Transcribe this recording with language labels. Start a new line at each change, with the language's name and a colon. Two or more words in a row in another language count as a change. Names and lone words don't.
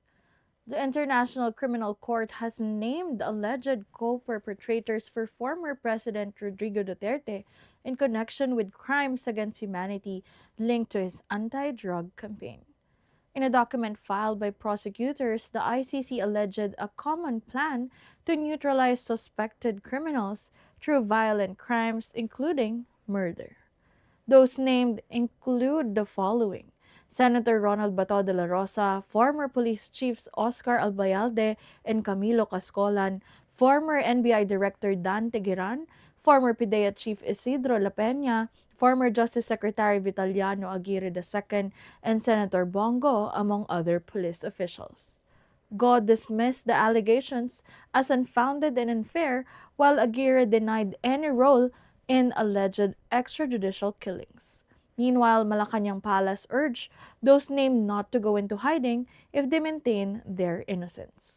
English: The International Criminal Court has named alleged co-perpetrators for former President Rodrigo Duterte in connection with crimes against humanity linked to his anti-drug campaign. In a document filed by prosecutors, the ICC alleged a common plan to neutralize suspected criminals through violent crimes, including murder. Those named include the following: Senator Ronald Bato de la Rosa, former police chiefs Oscar Albayalde and Camilo Cascolan, former NBI Director Dan Teguiran, former PIDEA Chief Isidro La Peña, former Justice Secretary Vitaliano Aguirre II, and Senator Bongo, among other police officials. God dismissed the allegations as unfounded and unfair, while Aguirre denied any role in alleged extrajudicial killings. Meanwhile, Malacanang Palace urged those named not to go into hiding if they maintain their innocence.